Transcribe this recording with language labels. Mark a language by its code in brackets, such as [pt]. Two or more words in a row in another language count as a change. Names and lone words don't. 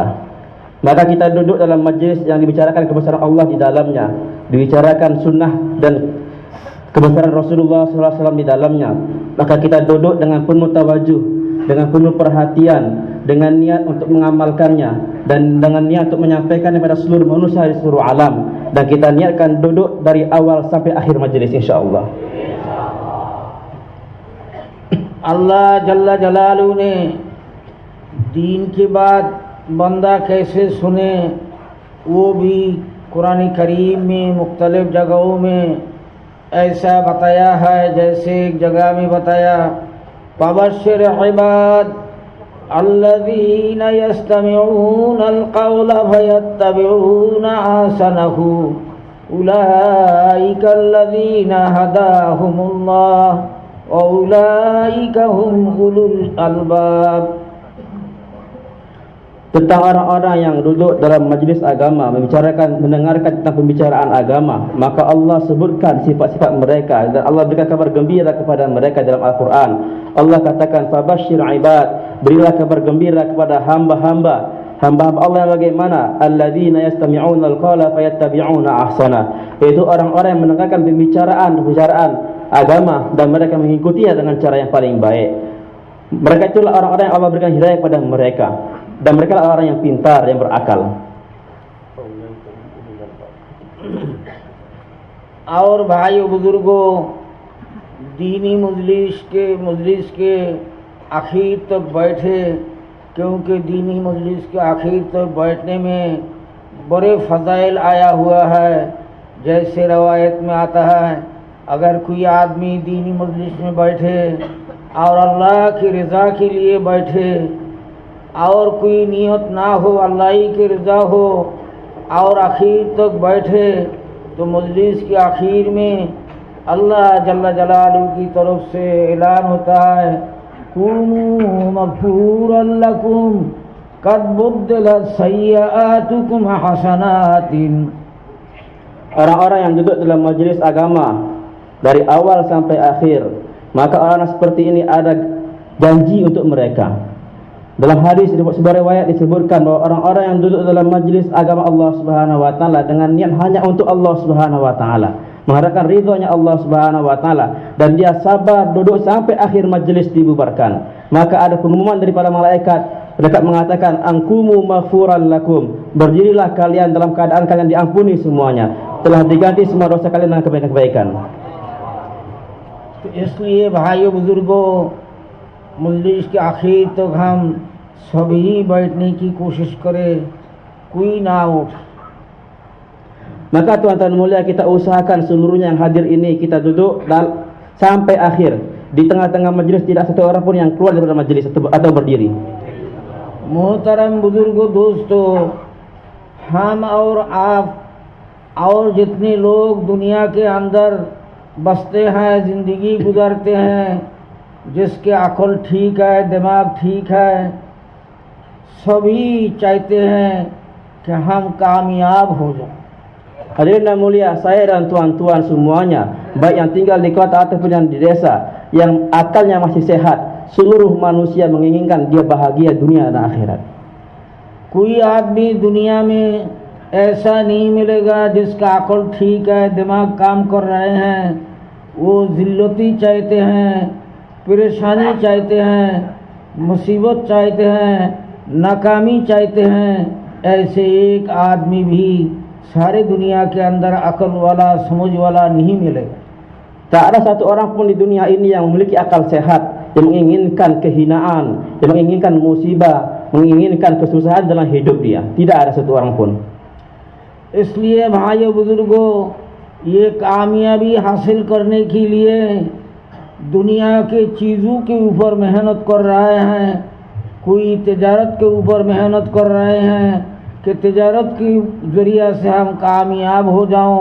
[id] Maka kita duduk dalam majlis yang dibicarakan kebesaran Allah di dalamnya, dibicarakan sunnah dan kebesaran Rasulullah [ar] صلى الله عليه وسلم [id] di dalamnya. Maka kita duduk dengan penuh tawajuh, dengan penuh perhatian, dengan niat untuk mengamalkannya dan dengan niat untuk menyampaikan kepada seluruh manusia di seluruh alam. Dan kita niatkan duduk dari awal sampai akhir majlis insyaallah. [hi] अल्लाह [ar] جل جلاله [hi] ने दीन की बात बंदा कैसे सुने वो भी कुरान करीम में मुख्तलिफ जगहों में ऐसा बताया है। जैसे एक जगह में बताया [ar] فبشر عباد الذين يستمعون القول فيتبعون أحسنه أولئك الذين هداهم الله وأولئك هم أولو الألباب. [id] Tentang orang-orang yang duduk dalam majlis agama mendengarkan tentang pembicaraan agama, maka Allah sebutkan sifat-sifat mereka dan Allah berikan kabar gembira kepada mereka dalam Al-Quran. Allah katakan, [ar] فبشر عباد, [id] berilah kabar gembira kepada hamba-hamba Allah yang bagaimana? [ar] الذين يستمعون القول فيتبعون أحسنه, [id] yaitu orang-orang yang mendengarkan pembicaraan agama dan mereka mengikutinya dengan cara yang paling baik. Mereka itulah orang-orang yang Allah berikan hidayah kepada mereka, dan mereka adalah orang yang pintar, yang berakal. [hi] और भाइयों बुजुर्गों, दीनी मजलिस के आखिर तक बैठे, क्योंकि दीनी मजलिस के आखिर तक बैठने में बड़े फ़ज़ाइल आया हुआ है। जैसे रवायत में आता है, अगर कोई आदमी दीनी मजलिस में बैठे और अल्लाह की रज़ा के लिए बैठे और कोई नियत ना हो, अल्लाह ही की रज़ा हो और आखिर तक बैठे, तो मजलिस के आखिर में अल्लाह [ar] جل جلاله [hi] की तरफ से ऐलान होता है, [ar] قوموا مغفورا لكم قد بدلت سيئاتكم حسنات. [id] Orang-orang yang duduk dalam majlis agama dari awal sampai akhir, maka orang seperti ini ada janji untuk mereka. Dalam hadis sebuah riwayat disebutkan bahwa orang-orang yang duduk dalam majlis agama Allah [ar] سبحانه وتعالى [id] dengan niat hanya untuk Allah [ar] سبحانه وتعالى, [id] mengharapkan ridhonya Allah [ar] سبحانه وتعالى, [id] dan dia sabar duduk sampai akhir majlis dibubarkan, maka ada pengumuman daripada malaikat mereka mengatakan, [ar] قوموا مغفورا لكم, [id] berdirilah kalian dalam keadaan kalian diampuni semuanya, telah diganti semua dosa kalian dengan kebaikan-kebaikan. [hi] इसलिए भाइयों बुजुर्गों, मजलिस के आखिर तक हम सभी बैठने की कोशिश करें, कोई ना उठ. [id] Maka tuan-tuan mulia, kita usahakan seluruhnya yang hadir ini kita duduk sampai akhir. Di tengah-tengah majlis tidak satu orang pun yang keluar daripada majlis atau berdiri. [hi] मोहतरम बुजुर्गों, दोस्तों, हम और आप और जितने लोग दुनिया के अंदर बसते हैं, ज़िंदगी गुजारते हैं, जिसके अक्ल ठीक है, दिमाग ठीक है, सभी चाहते हैं कि हम कामयाब हो जाएं. [id] Hadirin yang mulia, saya dan tuan-tuan semuanya, baik yang tinggal di kota ataupun yang di desa, yang akalnya masih sehat, seluruh manusia menginginkan dia bahagia dunia dan akhirat. [hi] कोई आदमी दुनिया में ऐसा नहीं मिलेगा जिसका अक्ल ठीक है, दिमाग काम कर रहे हैं, वो जिल्लती चाहते हैं, परेशानी चाहते हैं, मुसीबत चाहते हैं, नाकामी चाहते हैं. ऐसे एक आदमी भी सारे दुनिया के अंदर अकल वाला, समझ वाला नहीं मिलेगा. [id] Tak ada satu orang pun di dunia ini yang memiliki akal sehat, yang menginginkan kehinaan, yang menginginkan musibah, menginginkan kesusahan dalam hidup dia. Tidak ada satu orang pun. [hi] इसलिए भाइयों बुजुर्गों, ये कामयाबी हासिल करने के लिए दुनिया के चीज़ों के ऊपर मेहनत कर रहे हैं. कोई तिजारत के ऊपर मेहनत कर रहे हैं कि तिजारत के ज़रिया से हम कामयाब हो जाऊं.